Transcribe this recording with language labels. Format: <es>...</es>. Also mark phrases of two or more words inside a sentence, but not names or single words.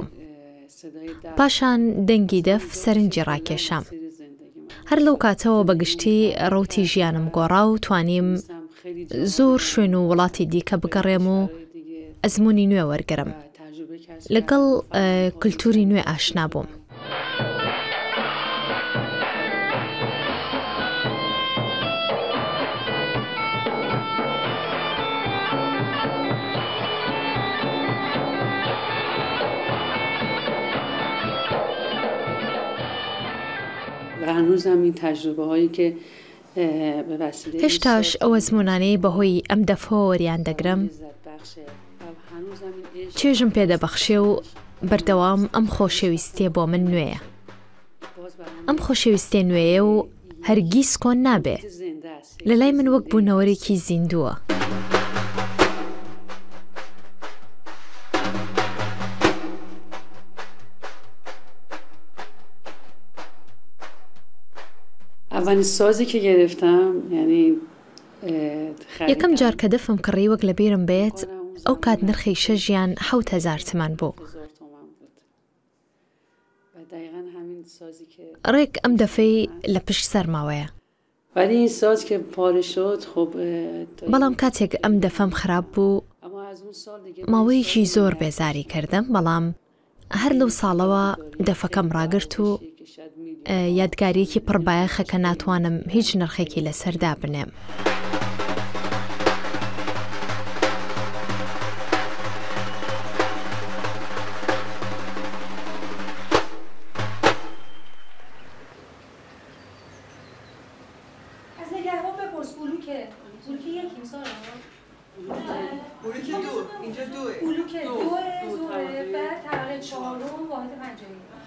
<ckb>پاشان دەنگی دەف سەرنجی ڕاکێشام. هەر لەو کاتەوە بەگشتی ڕەوتی ژیانم گۆڕا و توانیم زۆر شوێن و وڵاتی دیکە بگەڕێم و ئەزمموی نوێ وەرگرم. لەگەڵ کللتوری نوێ ئاشنا بووم.</ckb> <fa>هنوزم این تجربه هایی که به وسیله</fa> <ckb>هێشتاش ئەو ئەزممونانەی بەهۆی ئەم دەفەوە وەریان دەگرم چێژم پێدەبەخشێ و بەردەوام ئەم خۆشەویستیە بۆ من نوێیە. ئەم خۆشەویستیە نوێیە و هەرگیز کۆن نابێ. لە لای من وەک بوونەوەرێکی زیندووە.</ckb> <fa>اولین سازی که گرفتم یعنی</fa> <ckb>یەکەم جار کە دەفم کڕی وەک لە بیرم بێت ئەو کات نرخی شەژیان 7,000 تمان بوو. ڕێک ئەم دەفەی لە پشت سەرماوەیە.</ckb> <fa>ولی این ساز که پاره شد خب</fa> <ckb>بەڵام کاتێک ئەم دەفەم خراپ بوو ماوەیەکی زۆر بێزاری کردم، بەڵام هەر لەو ساڵەوە دەفەکەم ڕاگرت و یادگاریەکی پڕبایەخە کە ناتوانم هیچ نرخێکی لەسەردا بنێم.</ckb> <fa>از نگهبان بپرس بلوکه یکیم سارا بلوک دو اینجا دوه بلوک دوه بعد طبقه 4 واحد پنجایی.</fa>